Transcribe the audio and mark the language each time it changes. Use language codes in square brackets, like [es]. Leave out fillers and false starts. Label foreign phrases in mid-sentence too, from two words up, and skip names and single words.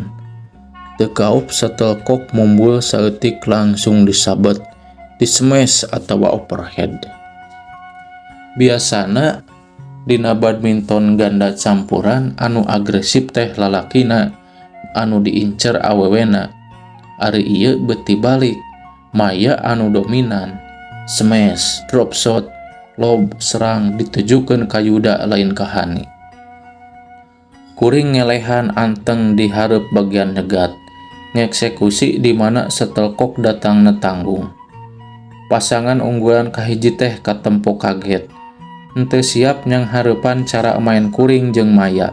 [su] Teu kaup shuttlecock mumbul saeutik langsung disabet, dismash atawa overhead. Biasana dina badminton ganda campuran anu agresif teh lalakina anu diincer awewena. Ari ieu beuti balik, Maya anu dominan. [en] Smash, drop shot, lob, [su] serang ditujukeun ka Yuda lain ka Hani. Kuring ngelehan anteng di hareup bagian nyegat, ngeksekusi di mana shuttlecock datang netanggung. Pasangan unggulan kahiji teh katempo kaget, henteu siap nyang hareupan cara main kuring jeung Maya.